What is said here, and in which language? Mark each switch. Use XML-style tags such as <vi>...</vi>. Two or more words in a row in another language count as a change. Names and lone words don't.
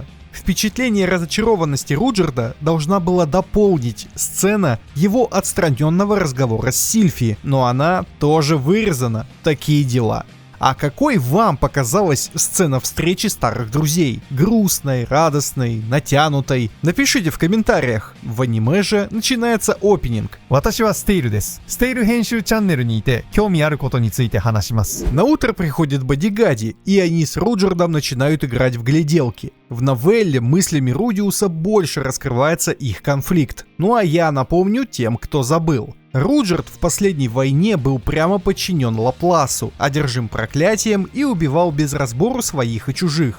<ru>Впечатление разочарованности Руджерда должна была дополнить сцена его отстраненного разговора с Сильфи, но она тоже вырезана. Такие дела. А какой вам показалась сцена встречи старых друзей? Грустной, радостной, натянутой? Напишите в комментариях. В аниме же начинается опенинг.</ru> <ja>私はステイルです。ステイル編集チャンネルにいて興味あることについて話します。</ja> <ru>На утро приходит Бодигади, и они с Руджердом начинают играть в гляделки. В новелле мыслями Рудиуса больше раскрывается их конфликт. Ну а я напомню тем, кто забыл. Руджерд в последней войне был прямо подчинен Лапласу, одержим проклятием и убивал без разбору своих и чужих.</ru>